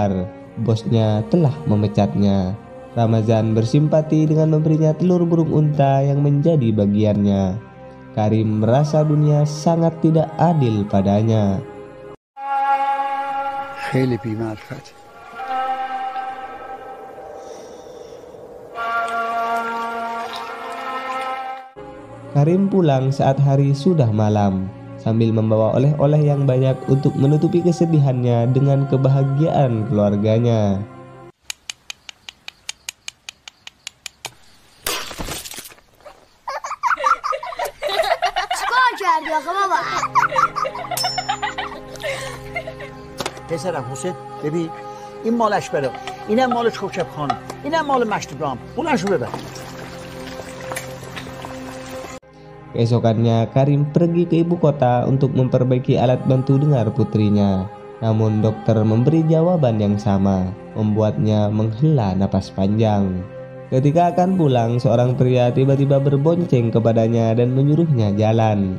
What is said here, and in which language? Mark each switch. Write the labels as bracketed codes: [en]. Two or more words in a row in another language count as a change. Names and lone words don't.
[id] Bosnya telah memecatnya. Ramazan bersimpati dengan memberinya telur burung unta yang menjadi bagiannya. Karim merasa dunia sangat tidak adil padanya. [fa] خیلی بی‌معرفت. [id] Karim pulang saat hari sudah malam, sambil membawa oleh-oleh yang banyak untuk menutupi kesedihannya dengan kebahagiaan keluarganya. [fa] پسرم حسین ببین این مالش بره، اینم مال کوکب خانم، اینم مال مشت ابراهیم، بلندشو ببر. [id] Keesokannya Karim pergi ke ibu kota untuk memperbaiki alat bantu dengar putrinya. Namun dokter memberi jawaban yang sama, membuatnya menghela napas panjang. Ketika akan pulang, seorang pria tiba-tiba berbonceng kepadanya dan menyuruhnya jalan.